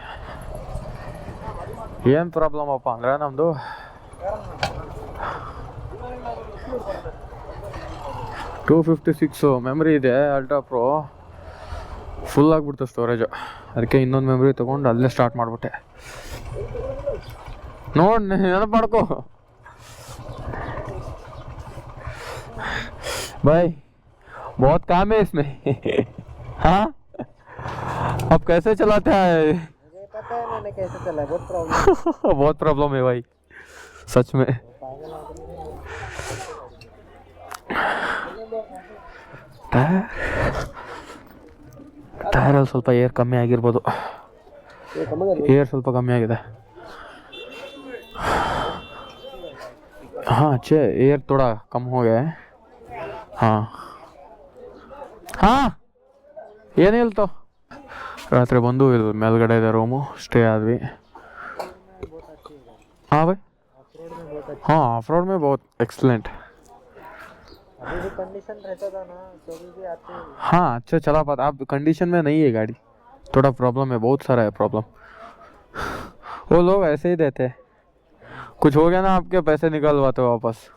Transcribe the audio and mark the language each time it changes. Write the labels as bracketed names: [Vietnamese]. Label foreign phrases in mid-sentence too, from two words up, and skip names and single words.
[Kannada] ಏನು ಪ್ರಾಬ್ಲಮ್ ಅಪ್ಪ ಅಂದರೆ ನಮ್ಮದು $256 ಮೆಮ್ರಿ ಇದೆ ಅಲ್ಟ್ರಾ ಪ್ರೋ ಫುಲ್ ಆಗಿಬಿಡ್ತು ಸ್ಟೋರೇಜು ಅದಕ್ಕೆ ಇನ್ನೊಂದು ಮೆಮ್ರಿ ತೊಗೊಂಡು ಅಲ್ಲೇ ಸ್ಟಾರ್ಟ್ ಮಾಡಿಬಿಟ್ಟೆ ನೋಡಿ ನೆನಪು ಮಾಡ್ಕೋ [Hindi] भाई बहुत काम है इसमें हाँ अब कैसे चलाते हैं मुझे पता है मैंने कैसे चला बहुत प्रॉब्लम बहुत प्रॉब्लम है भाई सच में [Kannada] ಟೈರಲ್ಲಿ ಸ್ವಲ್ಪ ಏರ್ ಕಮ್ಮಿ ಆಗಿರ್ಬೋದು ಏರ್ ಸ್ವಲ್ಪ ಕಮ್ಮಿ ಆಗಿದೆ [Hindi] हाँ अच्छे एयर थोड़ा कम हो गया है हाँ हाँ [Kannada] ಏನಿಲ್ಲ ರಾತ್ರಿ ಬಂದು ಇದು ಮೇಲ್ಗಡೆ ಇದೆ ರೂಮು, ಸ್ಟೇ ಆದ್ವಿ. [Hindi] हाँ भाई, हाँ ऑफ रोड में बहुत एक्सलेंट. अभी भी कंडीशन रहता था ना तो भी आते. हाँ अच्छा चला पाता. अब कंडीशन में नहीं है गाड़ी, थोड़ा प्रॉब्लम है, बहुत सारा है प्रॉब्लम. वो लोग ऐसे ही देते हैं, कुछ हो गया ना आपके पैसे निकलवाते वापस.